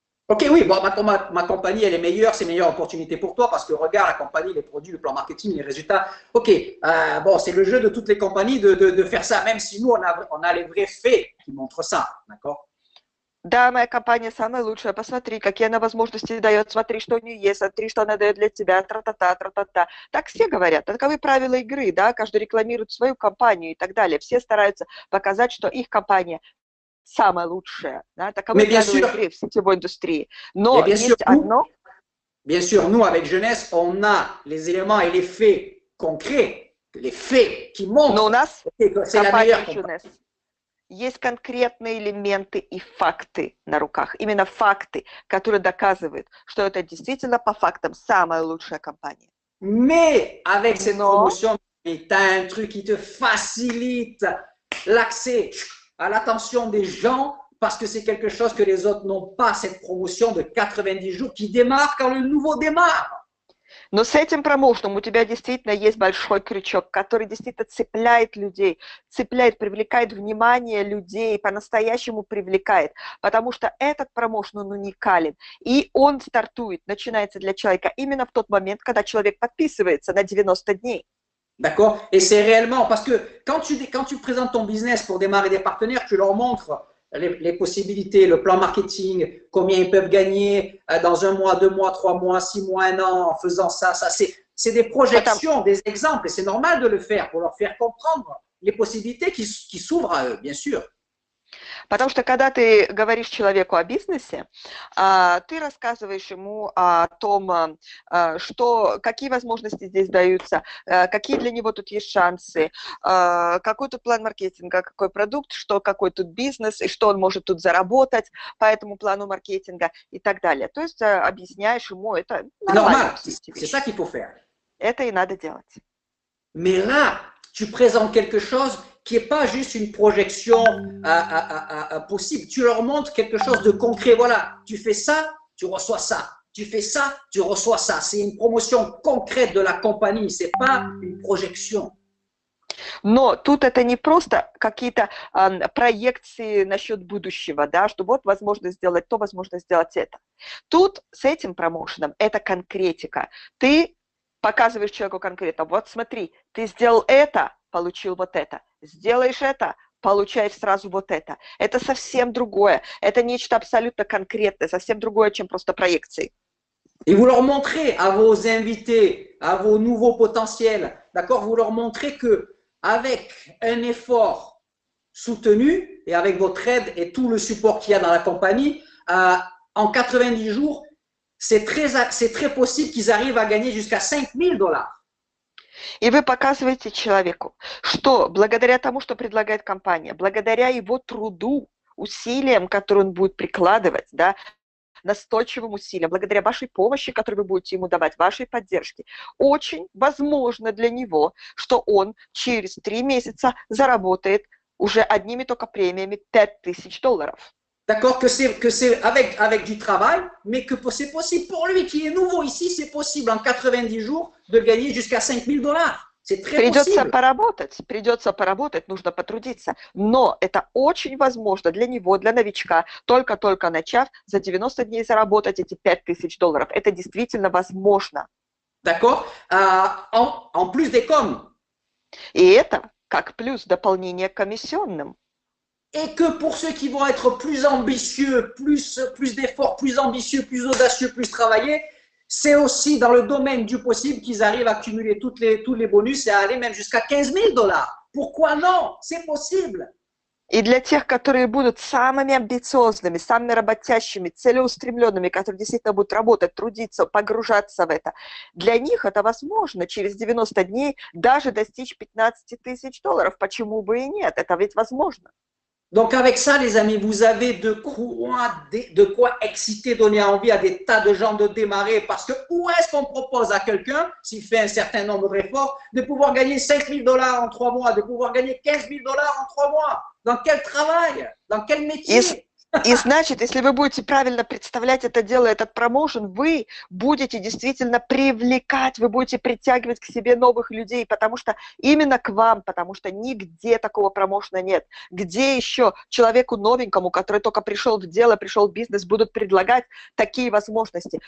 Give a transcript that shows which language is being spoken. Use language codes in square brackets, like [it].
[fr] Ok, oui, bon, ma compagnie, elle est meilleure, c'est une meilleure opportunité pour toi parce que regarde la compagnie, les produits, le plan marketing, les résultats. Ok, bon, c'est le jeu de toutes les compagnies de faire ça, même si nous, on a les vrais faits qui montrent ça, d'accord? [ru] Да, моя компания самая лучшая, посмотри, какие она возможности дает, смотри, что у нее есть, смотри, что она дает для тебя, тра-та-та, тра-та-та. Так все говорят, таковы правила игры, да, каждый рекламирует свою компанию и так далее. Все стараются показать, что их компания самая лучшая, да, таковы правила игры в сетевой индустрии. Но есть одно... [fr] Bien sûr, nous, avec Jeunesse, on a les éléments et les faits concrets, les faits qui montrent [ru] Но у нас [fr] que c'est la meilleure compagnie. [ru] Есть конкретные элементы и факты на руках. Именно факты, которые доказывают, что это действительно по фактам самая лучшая компания. [fr] Mais avec cette promotion, tu as un truc qui te facilite l'accès à l'attention des gens parce que c'est quelque chose que les autres n'ont pas, cette promotion de 90 jours qui démarre quand le nouveau démarre. [ru] Но с этим промоушеном у тебя действительно есть большой крючок, который действительно цепляет людей, цепляет, привлекает внимание людей, по-настоящему привлекает, потому что этот промоушен, он уникален, и он стартует, начинается для человека именно в тот момент, когда человек подписывается на 90 дней. [fr] D'accord? Et c'est réellement, parce que quand tu présentes ton business pour démarrer des partenaires, tu leur montres les possibilités, le plan marketing, combien ils peuvent gagner dans 1 mois, 2 mois, 3 mois, 6 mois, 1 an, en faisant ça. C'est des projections, des exemples, et c'est normal de le faire pour leur faire comprendre les possibilités qui s'ouvrent à eux, bien sûr. [ru] Потому что когда ты говоришь человеку о бизнесе, ты рассказываешь ему о том, какие возможности здесь даются, какие для него тут есть шансы, какой тут план маркетинга, какой продукт, какой тут бизнес, и что он может тут заработать по этому плану маркетинга и так далее. То есть объясняешь ему это нормально. [fr] C'est ça qu'il faut faire. [ru] Это и надо делать. [fr] Mais là, tu présentes quelque chose qui n'est pas juste une projection possible. Tu leur montres quelque chose de concret. Voilà, tu fais ça, tu reçois ça. Tu fais ça, tu reçois ça. C'est une promotion concrète de la compagnie. Ce n'est pas une projection. [ru] Но тут это не просто какие-то проекции насчет будущего, да, что вот возможно сделать то, возможно сделать это. Тут с этим промоушеном это конкретика. Ты показываешь человеку конкретно, вот смотри, ты сделал это, получил вот это. Сделаешь это, получаешь сразу вот это. Это совсем другое. Это нечто абсолютно конкретное, совсем другое, чем просто проекции. [fr] Et vous leur montrez à vos invités, à vos nouveaux potentiels, d'accord, vous leur montrez que avec un effort soutenu et avec votre aide et tout le support qu'il y a dans la compagnie, en 90 jours, c'est très possible qu'ils arrivent à gagner jusqu'à $5,000. [ru] И вы показываете человеку, что благодаря тому, что предлагает компания, благодаря его труду, усилиям, которые он будет прикладывать, да, настойчивым усилиям, благодаря вашей помощи, которую вы будете ему давать, вашей поддержке, очень возможно для него, что он через 3 месяца заработает уже одними только премиями $5,000. [fr] D'accord, que c'est avec du travail, mais que c'est possible pour lui qui est nouveau ici, c'est possible en 90 jours de gagner jusqu'à $5,000. C'est très possible. [ru] Придется поработать, нужно потрудиться. Но это очень возможно для него, для новичка, только-только начав, за 90 дней заработать эти $5,000. Это действительно возможно. [fr] D'accord, en plus des coms. [ru] И это как плюс дополнение к комиссионным. [fr] Et que pour ceux qui vont être plus ambitieux, plus d'efforts, plus ambitieux, plus audacieux, plus travaillés, c'est aussi dans le domaine du possible qu'ils arrivent à cumuler tous les bonus et à aller même jusqu'à $15,000. Pourquoi non? C'est possible. [ru] И для тех, которые будут самыми амбициозными, самыми работящими, целеустремленными, которые действительно будут работать, трудиться, погружаться в это, для них это возможно через 90 дней даже достичь $15,000. Почему бы и нет? Это ведь возможно. [fr] Donc avec ça, les amis, vous avez de quoi exciter, donner envie à des tas de gens de démarrer, parce que où est-ce qu'on propose à quelqu'un, s'il fait un certain nombre d'efforts, de pouvoir gagner $5,000 en 3 mois, de pouvoir gagner $15,000 en 3 mois? Dans quel travail? Dans quel métier? [ru] И значит, если вы будете правильно представлять это дело, этот промоушен, вы будете действительно привлекать, вы будете притягивать к себе новых людей, потому что именно к вам, потому что нигде такого промоушена нет. Где еще человеку новенькому, который только пришел в дело, пришел в бизнес, будут предлагать такие возможности?